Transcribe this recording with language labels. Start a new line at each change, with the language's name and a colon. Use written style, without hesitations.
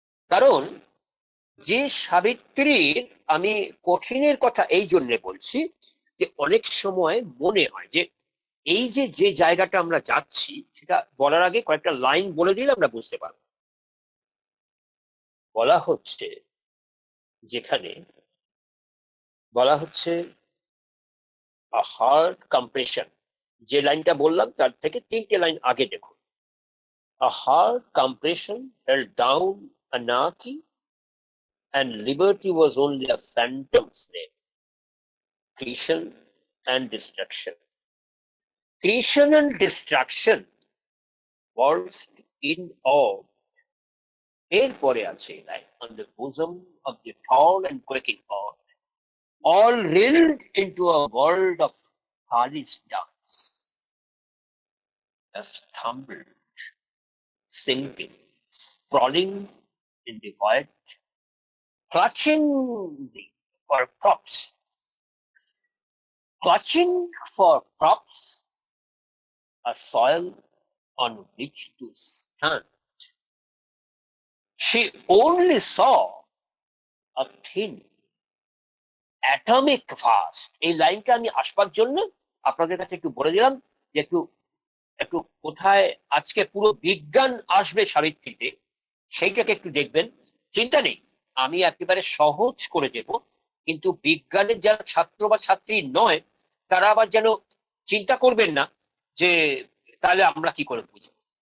Bangla: কারণ যে সাবিত্রীর, আমি কঠিনের কথা এই জন্য বলছি যে অনেক সময় মনে হয় যে এই যে যে জায়গাটা আমরা যাচ্ছি, সেটা বলার আগে কয়েকটা লাইন বলে দিলে আমরা বুঝতে পারবো। বলা হচ্ছে, যেখানে বলা হচ্ছে হার্ট কম্প্রেশন, যে লাইনটা বললাম তার থেকে 3টে লাইন আগে দেখুন।
English: A hard compression held down anarchy, and liberty was only a phantom slave, creation and destruction. Creation and destruction waltzed in awe.
Bangla: এরপরে আছে line,
English: on the bosom of the tall and quaking earth, all reeled into a world of Kali's dance, just tumbled, sinking, sprawling in the void, clutching for crops, clutching for crops, a soil on which to stand. She only saw a thin atomic vast.
Bangla: এই লাইনটা আমি আসবার জন্য আপনাদের কাছে একটু বলে দিলাম যে একটু একটু কোথায় আজকে পুরো বিজ্ঞান আসবে সাবিত্রীতে, সেইটাকে একটু দেখবেন। চিন্তা নেই, আমি একেবারে সহজ করে দেব, কিন্তু বিজ্ঞানের যারা ছাত্র বা ছাত্রী নয় তারা আবার যেন চিন্তা করবেন না যে তাহলে আমরা কি করে বুঝবো।